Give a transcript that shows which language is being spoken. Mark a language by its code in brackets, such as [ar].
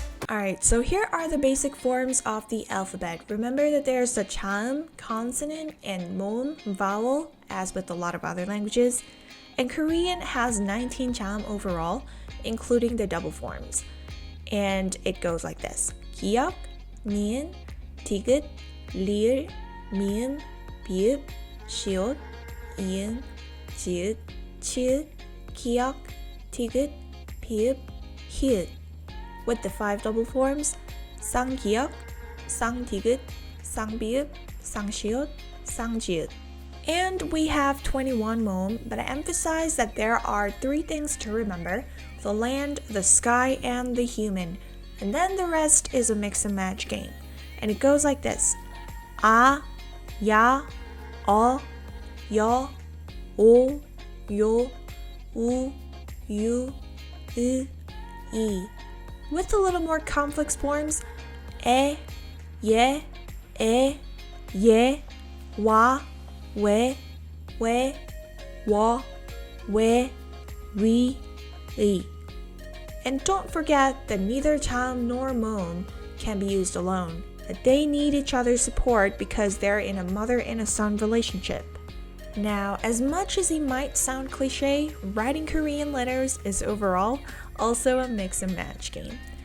[en] Alright, so here are the basic forms of the alphabet. Remember that there's the JA-UM, consonant, and MO-UM, vowel, as with a lot of other languages. And Korean has 19 JA-UM overall, including the double forms. And it goes like this. [ko] 기역, 니은, 디귿, 리을, 미음, 비읍, 시옷, 이응, 지읒, 치읒, 기역, 디귿, 비읍, 히읗. [en] With the 5 double forms, [ko] 쌍기역, 쌍디귿, 쌍비읍, 쌍시옷, 쌍지읒. [en] And we have 21 MO-UM, but I emphasize that there are 3 things to remember: the land, the sky, and the human. And then the rest is a mix and match game. And it goes like this. [ko] 아, 야, 어, 여, 오, 요, 우, 유, 으, 이. With a little more complex forms, 에, 예, 에, 예, 와, 왜, 워, 왜, 위, 이. [en] And don't forget that neither JA-UM nor MO-UM can be used alone, that they need each other's support because they're in a mother and a son relationship. Now, as much as it might sound cliche, writing Korean letters is overall also a mix and match game.